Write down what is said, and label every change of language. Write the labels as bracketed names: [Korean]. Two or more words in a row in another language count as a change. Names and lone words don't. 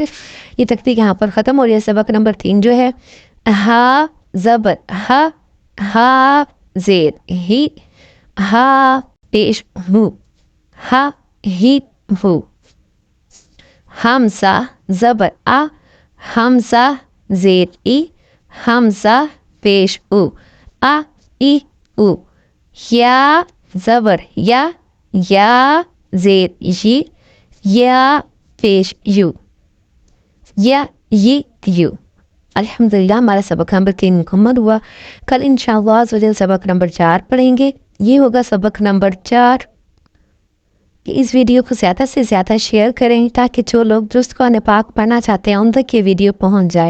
[Urdu] یہ تختی یہاں پر ختم ہو رہی ہے. سبق نمبر 3 جو ہے ہا زبر ہا ہا زیر ہی ہا پیش ہو ہا ہی ہو. حمزہ زبر آ حمزہ زیر ای حمزہ پیش او آ ای او. یا زبر یا یا زیر یی یا پیش یو یا ی یو. الحمدللہ ہمارا سبق نمبر 3 مکمل ہوا. کل انشاءاللہ سبق نمبر 4 پڑھیں گے. یہ ہوگا سبق نمبر 4. اس ویڈیو کو زیادہ سے زیادہ شیئر کریں تاکہ جو لوگ درست قرآن پاک پڑھنا چاہتے ہیں ان تک یہ ویڈیو پہنچ جائے.